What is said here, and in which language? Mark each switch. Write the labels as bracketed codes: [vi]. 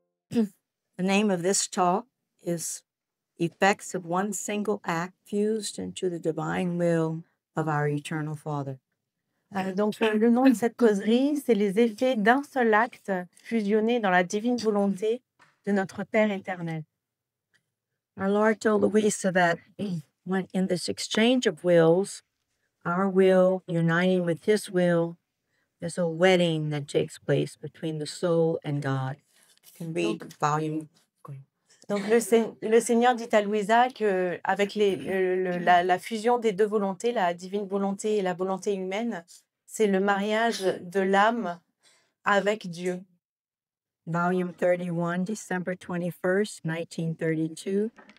[en] The name of this talk is Effects of One Single Act Fused into the Divine Will of Our Eternal Father. [fr] Donc, le nom de cette causerie, c'est les effets d'un seul acte fusionné dans la divine volonté de notre Père éternel. [en] Our Lord told Louisa that when in this exchange of wills, our will uniting with His will, there's a wedding that takes place between the soul and God. You can read volume. [fr] Donc, le Seigneur dit à Louisa qu'avec la fusion des deux volontés, la divine volonté et la volonté humaine, c'est le mariage de l'âme avec Dieu. [en] Volume 31, December 21st, 1932.